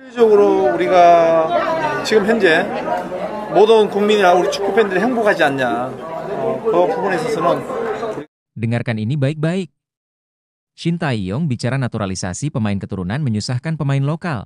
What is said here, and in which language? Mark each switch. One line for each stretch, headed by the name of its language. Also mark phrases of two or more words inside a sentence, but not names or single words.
Korean: 실질적으로 우리가 지금 현재 모든 국민이나 우리 축구 팬들이 행복하지 않냐. 그 부분에 있어서는
Indonesian: Dengarkan ini baik-baik. Shin Tae-yong bicara naturalisasi pemain keturunan menyusahkan pemain lokal.